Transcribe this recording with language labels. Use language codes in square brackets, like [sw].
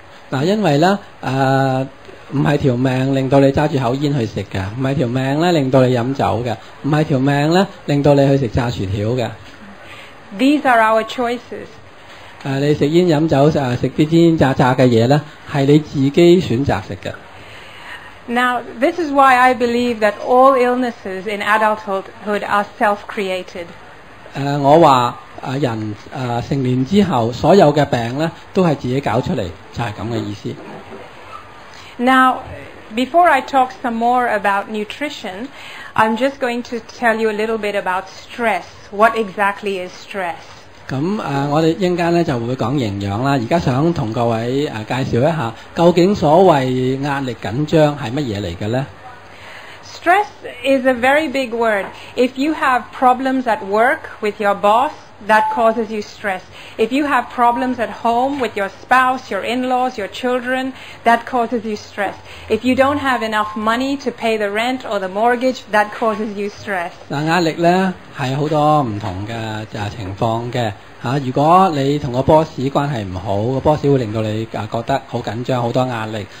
[yue] 嗱，因為咧唔係條命令到你揸住口煙去食嘅，唔係條命咧令到你飲酒嘅，唔係條命咧令到你去食炸薯條嘅。 [en] These are our choices. [yue] 你食煙飲酒食啲煎炸嘅嘢咧，係你自己選擇食嘅。 [en] Now, this is why I believe that all illnesses in adulthood are self-created. [yue] 我話人成年之後，所有嘅病咧都係自己搞出嚟，就係咁嘅意思。 [en] Now, before I talk some more about nutrition, I'm just going to tell you a little bit about stress. What exactly is stress? [yue] 咁我哋一陣間咧就會講營養啦。而家想同各位介紹一下，究竟所謂壓力緊張係乜嘢嚟嘅咧？ [en] Stress is a very big word. If you have problems at work with your boss, that causes you stress. If you have problems at home with your spouse, your in-laws, your children, that causes you stress. If you don't have enough money to pay the rent or the mortgage, that causes you stress. [yue] 嗱，壓力咧係好多唔同嘅情況嘅嚇。如果你同個 boss 關係唔好，個 boss 會令到你覺得好緊張，好多壓力。